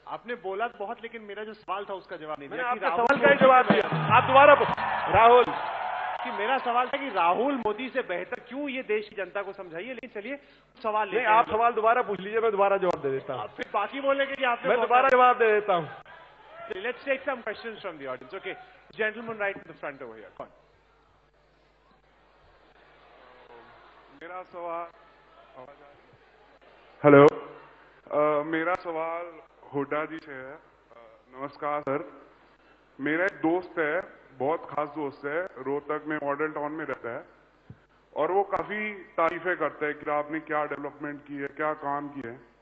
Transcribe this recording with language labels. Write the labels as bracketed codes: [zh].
[hi] आपने बोला बहुत, लेकिन मेरा जो सवाल था उसका जवाब नहीं दिया। मैंने आपके सवाल का ही जवाब दिया, आप दोबारा राहुल कि मेरा सवाल था कि राहुल मोदी से बेहतर क्यों, ये देश की जनता को समझाइए। लेकिन चलिए सवाल नहीं, आप सवाल दोबारा पूछ लीजिए, मैं दोबारा जवाब दे देता हूँ। फिर बाकी बोलेंगे कि आपने, मैं दोबारा जवाब दे देता हूँ। [en] Let's take some questions from the audience. Okay, gentleman right in the front over here. Come on. [hi] मेरा सवाल हेलो मेरा सवाल हुड्डा जी से है। नमस्कार सर। मेरा एक दोस्त है, बहुत खास दोस्त है, रोहतक में मॉडल टाउन में रहता है और वो काफी तारीफें करता है कि आपने क्या डेवलपमेंट की है, क्या काम किए हैं।